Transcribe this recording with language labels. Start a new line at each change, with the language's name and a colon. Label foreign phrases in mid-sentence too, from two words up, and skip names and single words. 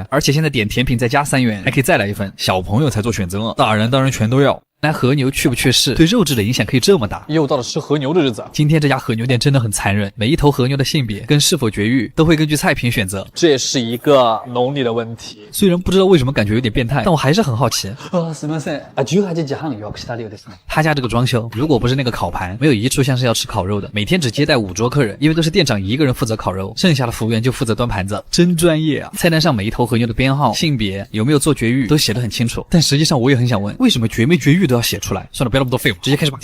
Chinese: 而且现在点甜品再加3元，还可以再来一份。小朋友才做选择，大人当然全都要。那和牛去不去世，对肉质的影响可以这么大。又到了吃和牛的日子。今天这家和牛店真的很残忍，每一头和牛的性别跟是否绝育都会根据菜品选择，这也是一个农历的问题。虽然不知道为什么感觉有点变态，但我还是很好奇。
Japanese: すみません。18時半予約したようですね。
Chinese: 他家这个装修，如果不是那个烤盘，没有一处像是要吃烤肉的。每天只接待5桌客人，因为都是店长一个人负责烤肉，剩下的服务员就负责端盘子，真专业啊！菜单上每一头和牛的编号、性别、有没有做绝育都写得很清楚。但实际上我也很想问，为什么绝没绝育都要写出来？算了，不要那么多废物，直接开始吧。